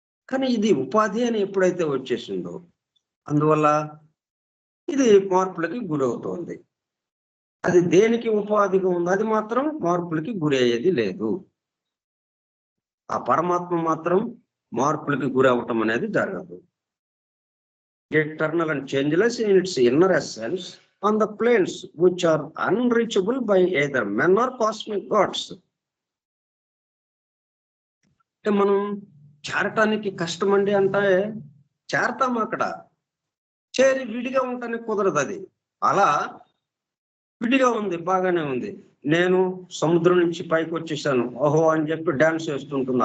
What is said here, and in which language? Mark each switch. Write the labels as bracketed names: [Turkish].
[Telugu] కానీ ఇది ఉపాధి అని ఎప్పుడైతే వచ్చేసిందో అందువల్ల ఇది మార్పులకి గురవుతోంది. అది దేనికి ఉపాధిగా ఉంది, అది మాత్రం మార్పులకి గురి అయ్యేది లేదు. ఆ పరమాత్మ మాత్రం మార్పులకి గురి అవ్వటం అనేది జరగదు. [English] Eternal and changeless in its inner essence on the planes which are unreachable by either men or cosmic gods. [Telugu] అంటే మనం చేరటానికి కష్టం అండి అంటే చేరతాం, అక్కడ చేరి విడిగా ఉండటానికి కుదరదు. అది అలా విడిగా ఉంది, బాగానే ఉంది. నేను సముద్రం నుంచి పైకి వచ్చేసాను ఓహో అని చెప్పి డాన్స్ చేస్తుంటుంది.